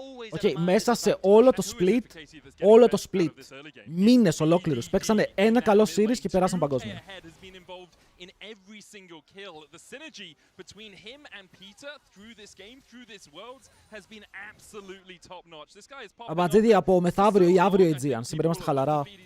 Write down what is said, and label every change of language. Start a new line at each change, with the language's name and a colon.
Greek: Οκ, μέσα σε όλο το split, μήνες ολόκληρους, παίξανε ένα καλό series και περάσαν παγκόσμιο.
English: In every single kill. The synergy between him and Peter through this game, through this world, has been absolutely top notch. This guy is popping.
Greek: Αμπατζίδι από μεθαύριο ή αύριο Aegean. Σήμερα είμαστε χαλαρά.